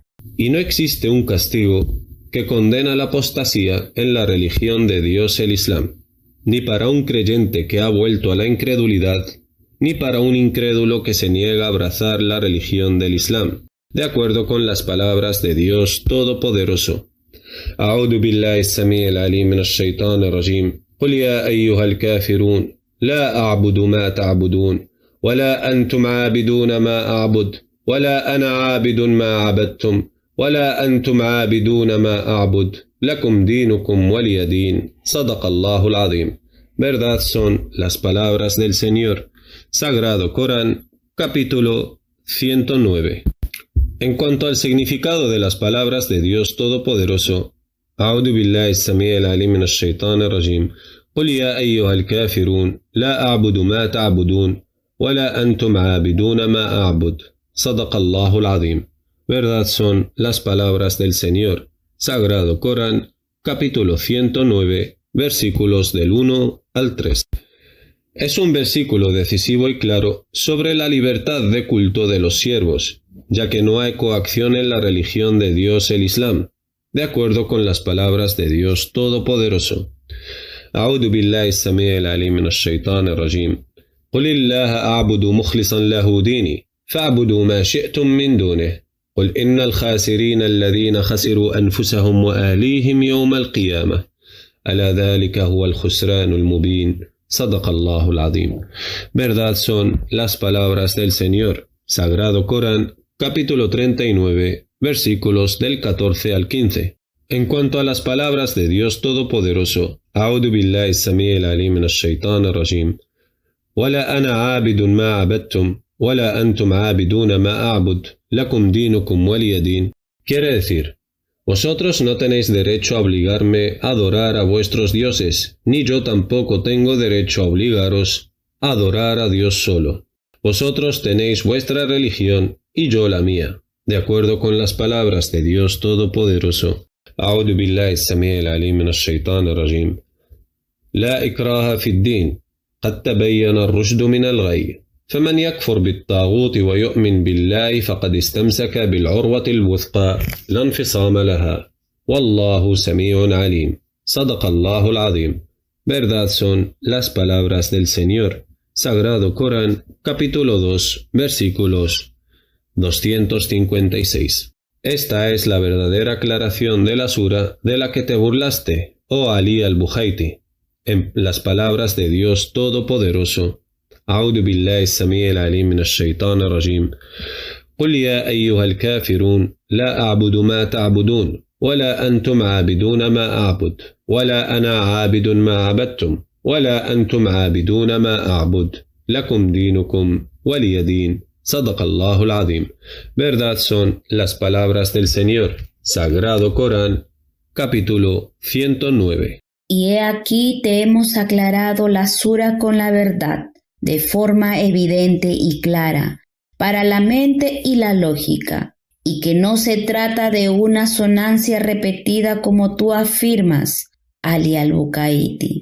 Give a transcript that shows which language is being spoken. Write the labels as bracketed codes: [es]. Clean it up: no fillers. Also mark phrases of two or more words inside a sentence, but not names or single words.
[es] Y no existe un castigo que condena la apostasía en la religión de Dios el Islam, ni para un creyente que ha vuelto a la incredulidad, ni para un incrédulo que se niega a abrazar la religión del Islam, de acuerdo con las palabras de Dios Todopoderoso. [ar] أعوذ بالله السميع العليم من الشيطان الرجيم قل يا أيها الكافرون لا أعبد ما تعبدون ولا أنتم عابدون ما أعبد ولا أنا عابد ما عبدتم ولا أنتم عابدون ما أعبد لكم دينكم ولي دين صدق الله العظيم. [es] Verdad son las palabras del Señor. Sagrado Corán, capítulo 109. En cuanto al significado de las palabras de Dios Todopoderoso, [ar] أعوذ بالله السميع العليم من الشيطان الرجيم قل يا أيها الكافرون لا أعبد ما تعبدون ولا أنتم عابدون ما أعبد صدق الله العظيم. [es] Verdad son las palabras del Señor. Sagrado Corán, capítulo 109, versículos del 1 al 3. Es un versículo decisivo y claro sobre la libertad de culto de los siervos, ya que no hay coacción en la religión de Dios el Islam, de acuerdo con las palabras de Dios Todopoderoso. [ar] أعوذ بالله السميع العليم من الشيطان الرجيم قل الله أعبد مخلصا له ديني فاعبدوا ما شئتم من دونه قل إن الخاسرين الذين خسروا أنفسهم وأهليهم يوم القيامة ألا ذلك هو الخسران المبين صدق الله العظيم. [es] Verdad son las palabras del Señor. Sagrado Corán, capítulo 39, versículos del 14 al 15. En cuanto a las palabras de Dios Todopoderoso, [ar] أعوذ بالله السميع العليم من الشيطان الرجيم ولا أنا عابد ما عبدتم ولا أنتم عابدون ما أعبد لكم دينكم ولي دين. [es] Quiere decir, vosotros no tenéis derecho a obligarme a adorar a vuestros dioses, ni yo tampoco tengo derecho a obligaros a adorar a Dios solo. Vosotros tenéis vuestra religión y yo la mía, de acuerdo con las palabras de Dios Todopoderoso. [ar] أعوذ بالله السميع العليم من الشيطان الرجيم لا إكراه في الدين قد تبين الرشد من الغي فمن يكفر بالطاغوت ويؤمن بالله فقد استمسك بالعروة الوثقى لا انفصام لها والله سميع عليم صدق الله العظيم. [es] Verdad son las palabras del Señor. Sagrado Corán, capítulo 2, versículos 256. Esta es la verdadera aclaración de la sura de la que te burlaste, oh Ali al-Bukaiti, en las palabras de Dios Todopoderoso. [ar] أعوذ بالله السميع العليم من الشيطان الرجيم قل يا أيها الكافرون لا أعبد ما تعبدون ولا أنتم عابدون ما أعبد ولا أنا عابد ما عبدتم ولا أنتم عابدون ما أعبد لكم دينكم ولي دين صدق الله العظيم. [es] Verdad son las palabras del Señor. Sagrado Corán, capítulo 109. Y he aquí te hemos aclarado la sura con la verdad, de forma evidente y clara, para la mente y la lógica, y que no se trata de una sonancia repetida como tú afirmas, Ali al-Bukaiti.